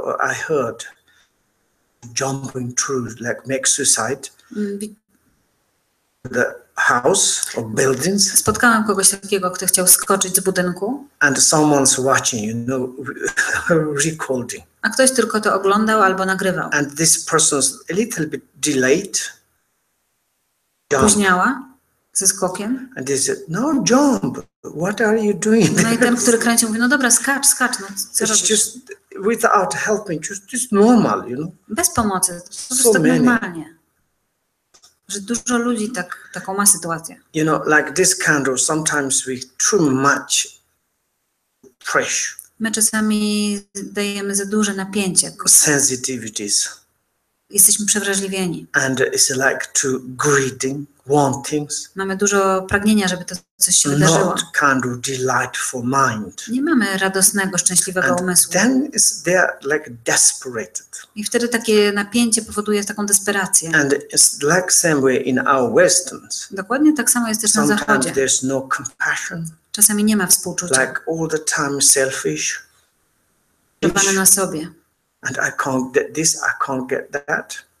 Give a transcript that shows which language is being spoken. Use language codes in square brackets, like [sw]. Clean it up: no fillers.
[en] I heard jumping through, like make suicide. The house or buildings. [pl] Spotkałam kogoś takiego, kto chciał skoczyć z budynku. [en] And someone's watching, you know, recording. [pl] A ktoś tylko to oglądał albo nagrywał. [en] And this person's a little bit delayed. [pl] Opóźniała ze skokiem. [en] And they said, no jump. What are you doing? [pl] No i ten, który kręcił, mówi, no dobra, skacz, no co robisz? [en] Just without helping, just normal, you know. [pl] Bez pomocy, po prostu tak normalnie. Że dużo ludzi taką ma sytuację. [en] You know, like this kind of sometimes we too much pressure. [pl] My czasami dajemy za duże napięcie. [en] Sensitivities. [pl] Jesteśmy przewrażliwieni. [en] And it's like too greedy, wantings. [pl] Mamy dużo pragnienia, żeby to coś się wydarzyło. [en] Not kind of delightful mind. [pl] Nie mamy radosnego, szczęśliwego umysłu. [en] Then they are like desperate. [pl] I wtedy takie napięcie powoduje taką desperację. [en] And it's like same way in our westerns. [pl] Dokładnie tak samo jest też na zachodzie. [en] There's no compassion. [pl] Czasami nie ma współczucia. [en] Like all the time selfish. [pl] Skupiowane na sobie. [en] And I can't get this, I can't get that.